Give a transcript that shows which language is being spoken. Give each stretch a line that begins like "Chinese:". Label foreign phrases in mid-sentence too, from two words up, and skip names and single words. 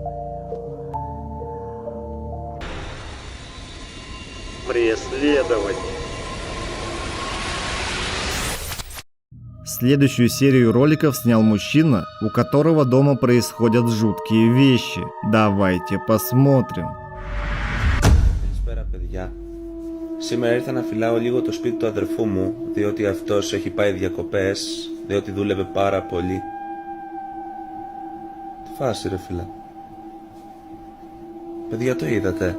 Russian: Преследование. Следующую серию роликов снял мужчина, у которого дома происходят жуткие вещи. Давайте посмотрим.
Greek: Καλησπέρα παιδιά. Σήμερα ήρθα να φυλάω λίγο το σπίτι του αδερφού μου, διότι αυτός έχει πάει διακοπές, διότι δούλευε πάρα πολύ. Τι φάση ρε φίλε. Παιδιά το είδατε.